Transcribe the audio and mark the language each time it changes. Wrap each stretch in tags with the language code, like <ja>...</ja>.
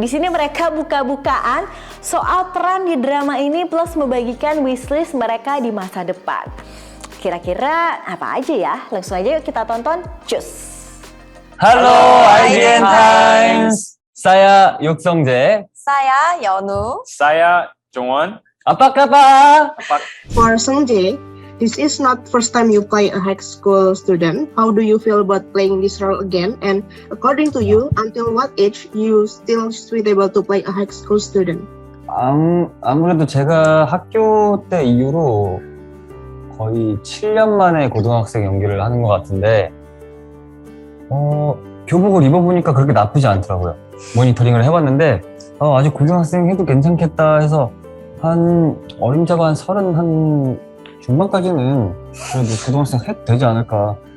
<id>Di sini mereka buka-bukaan soal peran di drama ini plus membagikan wishlist mereka di masa depan. Kira-kira apa aja ya? Langsung aja yuk kita tonton. Cus! Halo IDN Times, saya 육성재, Saya Yeonu. saya 종원. Apa kabar?</id> <en>For Sungjae, this is not first time you play a high school student. How do you feel about playing this role again? And according to you, until what age you still suitable to play a high school student?</en> <ko>아무래도 제가 학교 때 이후로 거의 7년 만에 고등학생 연기를 하는 것 같은데 교복을 입어보니까 그렇게 나쁘지 않더라고요. 모니터링을 해봤는데 아직 고등학생 해도 괜찮겠다 해서 한 어림잡아 한 30 한 중반까지는 그래도 고등학생 해도 되지 않을까.</ko>